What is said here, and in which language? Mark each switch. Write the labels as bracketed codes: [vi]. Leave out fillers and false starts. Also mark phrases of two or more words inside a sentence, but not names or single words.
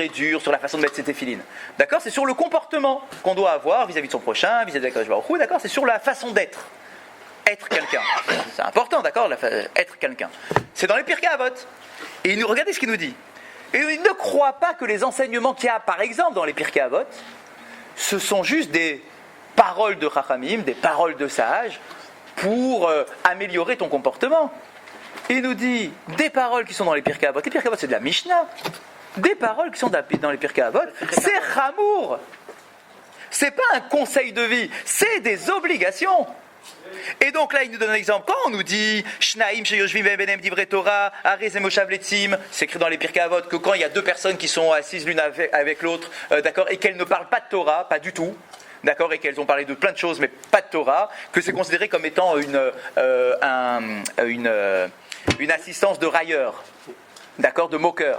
[fr] et durs sur la façon de mettre ses téphilines, d'accord, c'est sur le comportement qu'on doit avoir vis-à-vis de son prochain, vis-à-vis de la [he] קדוש ברוך הוא, [fr] d'accord, c'est sur la façon d'être quelqu'un, c'est important, d'accord, être quelqu'un, c'est dans les Pirkei Avot, et regardez ce qu'il nous dit, et il ne croit pas que les enseignements qu'il y a par exemple dans les Pirkei Avot, ce sont juste des paroles de Chachamim, des paroles de sages, pour améliorer ton comportement. Il nous dit des paroles qui sont dans les Pirkei Avot. Les Pirkei Avot, c'est de la Mishnah. Des paroles qui sont dans les Pirkei Avot, c'est Chamour. C'est pas un conseil de vie, c'est des obligations. Et donc là, il nous donne un exemple. Quand on nous dit [he] שנים שיושבים ביניהם דברי תורה הרי זה מושב לצים, [fr] c'est écrit dans les Pirkei Avot que quand il y a deux personnes qui sont assises l'une avec l'autre, d'accord, et qu'elles ne parlent pas de Torah, pas du tout, d'accord, et qu'elles ont parlé de plein de choses, mais pas de Torah, que c'est considéré comme étant une assistance de railleur, d'accord, de moqueur.